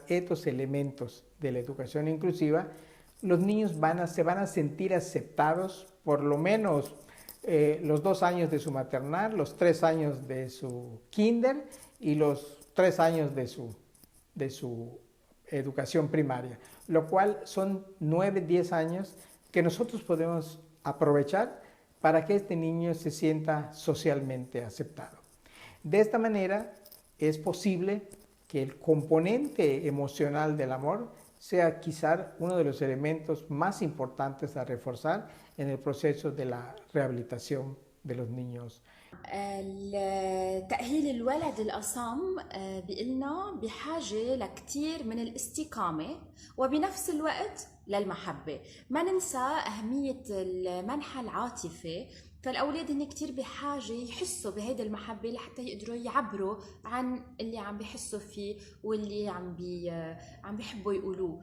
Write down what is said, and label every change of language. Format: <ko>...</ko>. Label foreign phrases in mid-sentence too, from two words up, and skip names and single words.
<es>estos elementos de la educación inclusiva, los niños se van a sentir aceptados por lo menos los 2 años de su maternal, los 3 años de su kinder y los 3 años de su educación primaria, lo cual son 9, 10 años que nosotros podemos aprovechar para que este niño se sienta socialmente aceptado. De esta manera es posible que el componente emocional del amor sea quizá uno de los elementos más importantes a reforzar en el proceso de la rehabilitación de los niños.</es> <ar>تأهيل الولد الأصم بقلنا بحاجة لكتير من الاستقامة وبنفس الوقت للمحبة. ما ننسى أهمية المنحى العاطفي، فالأولاد هن كتير بحاجة يحسوا بهيدا المحبة لحتى يقدروا يعبروا عن اللي عم بيحسوا فيه واللي عم بيحبوا يقولوه.</ar>